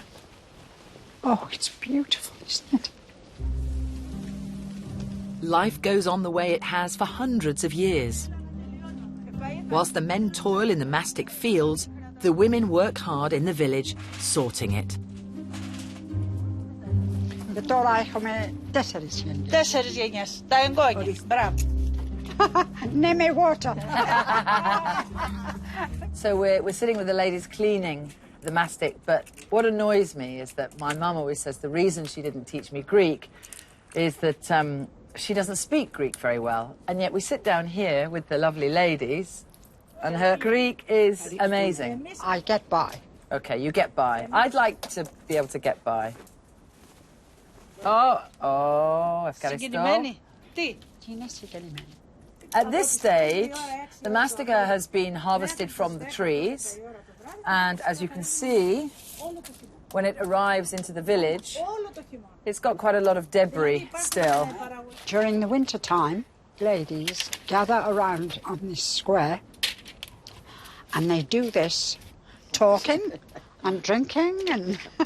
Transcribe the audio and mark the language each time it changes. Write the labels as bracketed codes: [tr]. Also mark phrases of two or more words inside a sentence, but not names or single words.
[en] oh, it's beautiful, isn't it? Life goes on the way it has for hundreds of years. Whilst the men toil in the mastic fields, the women work hard in the village, sorting it. [el] Τώρα έχουμε 4 γενιές. 4 γενιές. Τα εγγόνια. Μπράβο. Ναι, με water. [en] So we're sitting with the ladies cleaning the mastic, but what annoys me is that my mum always says the reason she didn't teach me Greek is that she doesn't speak Greek very well. And yet we sit down here with the lovely ladies and her Greek is amazing. I get by. Okay, you get by. I'd like to be able to get by. [el] Ευχαριστώ. Συγκινημένη. Τι. Τι είναι συγκεκριμένη? [en] At this stage, the mastica has been harvested from the trees, and as you can see, when it arrives into the village, it's got quite a lot of debris still. During the winter time, ladies gather around on this square and they do this, talking and drinking and...